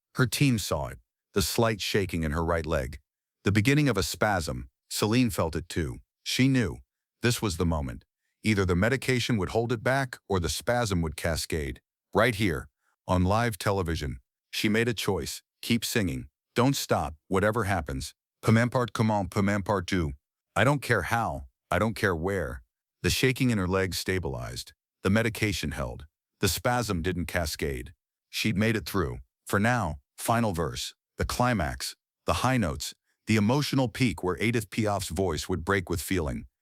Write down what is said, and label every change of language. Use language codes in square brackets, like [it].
[en] Her team saw it, the slight shaking in her right leg. The beginning of a spasm. Celine felt it too. She knew. This was the moment. Either the medication would hold it back or the spasm would cascade. Right here, on live television. She made a choice. Keep singing. Don't stop, whatever happens. [fr] Peu m'importe comment, peu m'importe où. [en] I don't care how. I don't care where. The shaking in her legs stabilized. The medication held. The spasm didn't cascade. She'd made it through. For now, final verse. The climax. The high notes. The emotional peak where Édith Piaf's voice would break with feeling.